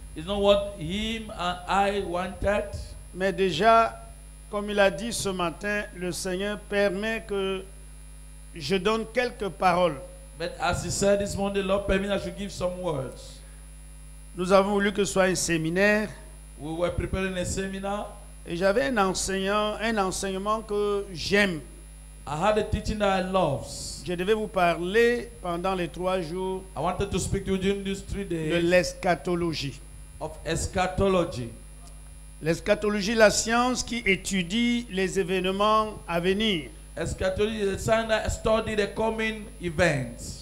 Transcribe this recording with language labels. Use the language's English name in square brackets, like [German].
[English] It's not what him and I wanted. [French] mais déjà, comme il a dit ce matin, le Seigneur permet que je donne quelques paroles. [English] But as he said this morning, the Lord permitted I should give some words. [French] Nous avons voulu que ce soit un séminaire [English] We were preparing a seminar. [French] et j'avais un enseignement que j'aime. [English] I had a teaching that I love. [French] Je devais vous parler pendant les 3 jours [English] I wanted to speak to you during these 3 [French] de [English] days [French] l'eschatologie. [English] of eschatology. [French] L'eschatologie, la science qui étudie les événements à venir. [English] Eschatology is a science that study the coming events.